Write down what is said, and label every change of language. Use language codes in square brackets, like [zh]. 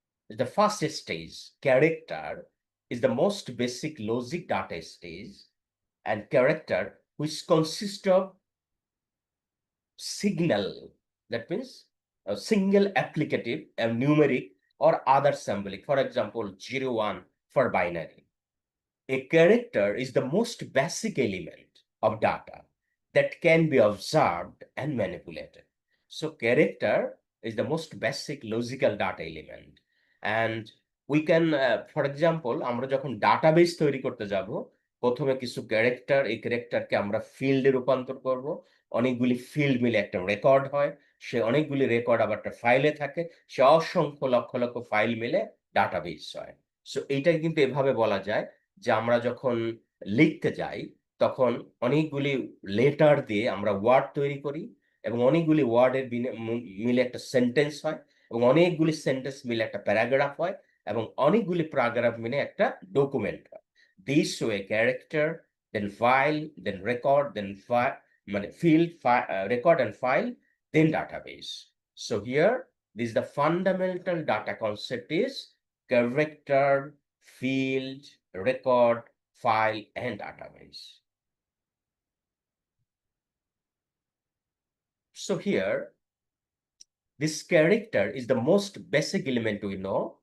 [en] The first stage, character, is the most basic logic data stage, and character, which consists of signal, that means a single applicative, a numeric, or other symbolic. For example, 0, 1 for binary. A character is the most basic element of data that can be observed and manipulated. So character is the most basic logical data element. And we can, for example, [bn] আমরা যখন database তৈরি করতে যাব, প্রথমে কিছু character, এই ক্যারেক্টারকে আমরা ফিল্ডে রূপান্তর করব। অনেকগুলি ফিল্ড মিলে একটা রেকর্ড হয়, সে অনেকগুলি রেকর্ড আবার একটা ফাইলে থাকে, সে অসংখ্য লক্ষ লক্ষ ফাইল মিলে ডাটাবেস হয়। সো এইটাকে কিন্তু এভাবে বলা যায় যে আমরা যখন লিখতে যাই তখন অনেকগুলি লেটার দিয়ে আমরা ওয়ার্ড তৈরি করি এবং অনেকগুলি ওয়ার্ডের মিলে একটা সেন্টেন্স হয় এবং অনেকগুলি সেন্টেন্স মিলে একটা প্যারাগ্রাফ হয় এবং অনেকগুলি প্যারাগ্রাফ মিলে একটা ডকুমেন্ট হয়। [en] This way character, then file, then record, then মানে field, record and file, then database. So here, this is the fundamental data concept is character, field, record, file, and database. So here, this character is the most basic element we know.